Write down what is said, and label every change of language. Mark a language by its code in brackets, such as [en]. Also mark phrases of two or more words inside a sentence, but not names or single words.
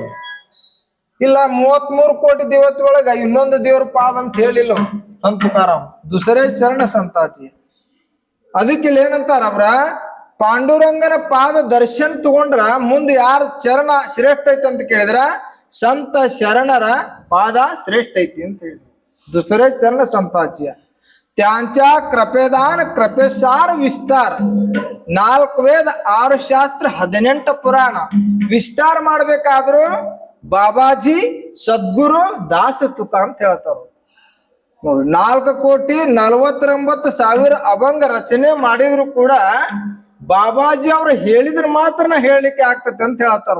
[kn] ಇಲ್ಲ 33 ಕೋಟಿ ದೇವತೆಯೊಳಗ ಇನ್ನೊಂದು ದೇವ್ರ ಪಾದ ಅಂತ ಹೇಳಿಲ್ಲ ಸಂತ ತುಕಾರಾಮ್, [mr] दुसरे चरण संताची. [kn] ಅದಕ್ಕೆ ಇಲ್ಲಿ ಏನಂತಾರ ಅವ್ರ, ಪಾಂಡುರಂಗನ ಪಾದ ದರ್ಶನ ತಗೊಂಡ್ರ ಮುಂದೆ ಯಾರ ಚರಣ ಶ್ರೇಷ್ಠ ಐತಿ ಅಂತ ಕೇಳಿದ್ರ ಸಂತ ಶರಣರ ಪಾದ ಶ್ರೇಷ್ಠ ಐತಿ ಅಂತ ಹೇಳಿದ್ರು. [mr] दुसरे चरण संताची त्यांच्या कृपेदान कृपेसार विस्तार [kn] 4 ವೇದ 6 ಶಾಸ್ತ್ರ 18 ಪುರಾಣ ವಿಸ್ತಾರ ಮಾಡಬೇಕಾದ್ರು ಬಾಬಾಜಿ ಸದ್ಗುರು ದಾಸ ತುಕಾ ಅಂತ ಹೇಳ್ತಾರೆ. 4 ಕೋಟಿ 49 ಸಾವಿರ ಅಭಂಗ ರಚನೆ ಮಾಡಿದ್ರು ಕೂಡ ಬಾಬಾಜಿ ಅವರು ಹೇಳಿದ್ರೆ ಮಾತ್ರ ನಾ ಹೇಳಲಿಕ್ಕೆ ಆಗ್ತದೆ ಅಂತ ಹೇಳ್ತಾರ.